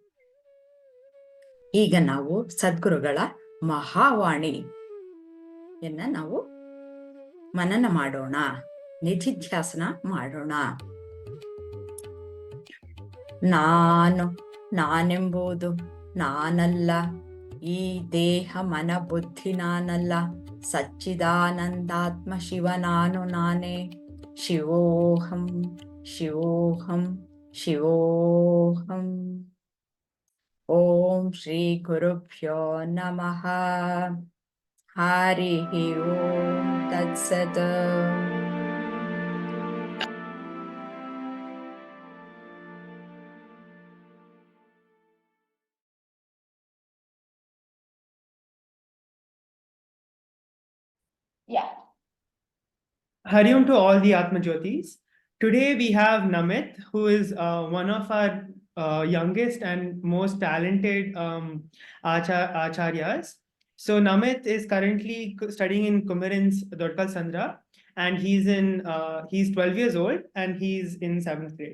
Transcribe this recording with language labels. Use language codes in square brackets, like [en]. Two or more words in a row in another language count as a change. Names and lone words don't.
[kn] ಈಗ ನಾವು ಸದ್ಗುರುಗಳ ಮಹಾವಾಣಿಯನ್ನ ನಾವು ಮನನ ಮಾಡೋಣ, ನಿಧಿಧ್ಯಾಸನ ಮಾಡೋಣ. ನಾನೆಂಬುದು ನಾನಲ್ಲ, ಈ ದೇಹ ಮನ ಬುದ್ಧಿ ನಾನಲ್ಲ, ಸಚ್ಚಿದಾನಂದಾತ್ಮ ಶಿವ ನಾನೇ. [sa] ಶಿವೋಹಂ ಶಿವೋಹಂ ಶಿವೋಹಂ. ಓಂ ಶ್ರೀ ಗುರುಭ್ಯೋ ನಮಃ. ಹರಿ ಓಂ ತತ್ಸತ್. [en] Yeah. [sa] हरि ॐ [en] to all the Atmajyotis. Today we have Namith, who is one of our youngest and most talented acharyas. So Namith is currently studying in Kumarin's Dorkal Sandra, and he's 12 years old and he's in 7th grade.